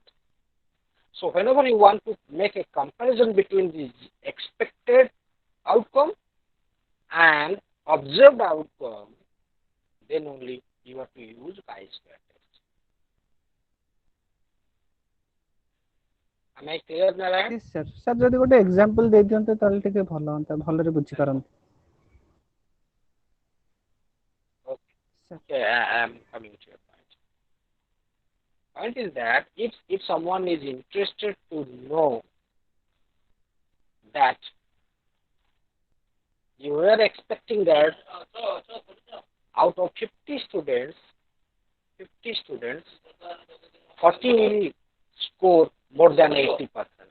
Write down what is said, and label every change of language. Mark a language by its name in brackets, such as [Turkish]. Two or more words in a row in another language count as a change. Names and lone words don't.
[English] So whenever you want to make a comparison between the expected outcome and observed outcome, then only you have to use chi-square test. Am I clear, Narayan? Yes, sir. Sir, [Odia] যদি ଗୋଟେ example ଦେଇ ଦିଅନ୍ତେ ତାହେଲେ ଟିକେ ଭଲ ହୁଅନ୍ତା, ଭଲରେ ବୁଝିପାରନ୍ତି। [English] Okay, I am coming to your point. Point is that if someone is interested to know that you were expecting that out of 50 students, 40 will score more than 80%.